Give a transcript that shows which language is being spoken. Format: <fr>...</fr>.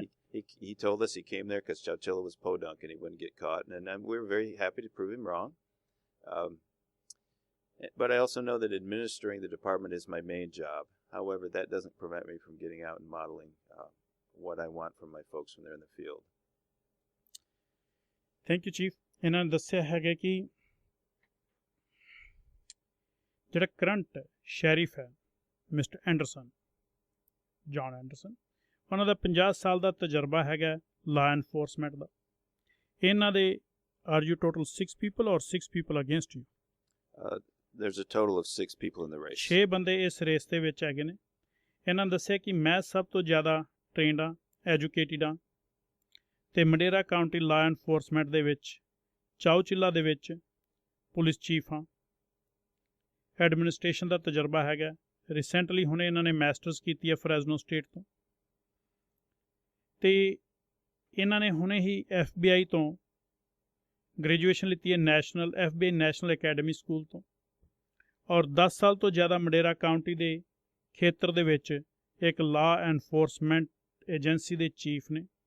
<en>He told us he came there because Chowchilla was podunk and he wouldn't get caught, and we were very happy to prove him wrong. But I also know that administering the department is my main job. However, that doesn't prevent me from getting out and modeling what I want from my folks when they're in the field. Thank you, Chief.</en> <pa>ਇਹਨਾਂ ਨੇ ਦੱਸਿਆ ਹੈਗਾ ਕਿ ਜਿਹੜਾ current sheriff ਹੈ mister Anderson, John Anderson, ਉਹਨਾਂ ਦਾ 50 ਸਾਲ ਦਾ ਤਜਰਬਾ ਹੈਗਾ ਲਾ ਐਨਫੋਰਸਮੈਂਟ ਦਾ। ਇਹਨਾਂ they</pa> <en>Are you total 6 people or 6 people against you? There's a total of 6 people in the race.</en> <pa>6 ਬੰਦੇ ਇਸ ਰੇਸ ਦੇ ਵਿੱਚ ਹੈਗੇ ਨੇ। ਇਹਨਾਂ ਨੇ ਦੱਸਿਆ ਕਿ ਮੈਂ ਸਭ ਤੋਂ ਜ਼ਿਆਦਾ ਟ੍ਰੇਨਡ ਹਾਂ, ਐਜੂਕੇਟਿਡ ਹਾਂ, ਅਤੇ ਮਡੇਰਾ ਕਾਊਂਟੀ ਲਾ ਐਨਫੋਰਸਮੈਂਟ ਦੇ ਵਿੱਚ ਚਾਉਚਿੱਲਾ ਦੇ ਵਿੱਚ ਪੁਲਿਸ ਚੀਫ ਹਾਂ। ਐਡਮਿਨਿਸਟ੍ਰੇਸ਼ਨ ਦਾ ਤਜਰਬਾ ਹੈਗਾ। ਰੀਸੈਂਟਲੀ ਹੁਣੇ ਇਹਨਾਂ ਨੇ ਮਾਸਟਰਸ ਕੀਤੀ ਹੈ ਫਰੈਜ਼ਨੋ ਸਟੇਟ ਤੋਂ, ਅਤੇ ਇਹਨਾਂ ਨੇ ਹੁਣੇ ਹੀ FBI ਤੋਂ ਗ੍ਰੈਜੂਏਸ਼ਨ ਲਿੱਤੀ ਹੈ, national FBI national academy school ਤੋਂ, ਔਰ 10 ਸਾਲ ਤੋਂ ਜ਼ਿਆਦਾ ਮਡੇਰਾ ਕਾਊਂਟੀ ਦੇ ਖੇਤਰ ਦੇ ਵਿੱਚ ਇੱਕ ਲਾ ਐਨਫੋਰਸਮੈਂਟ ਏਜੰਸੀ ਦੇ ਚੀਫ ਨੇ।</pa>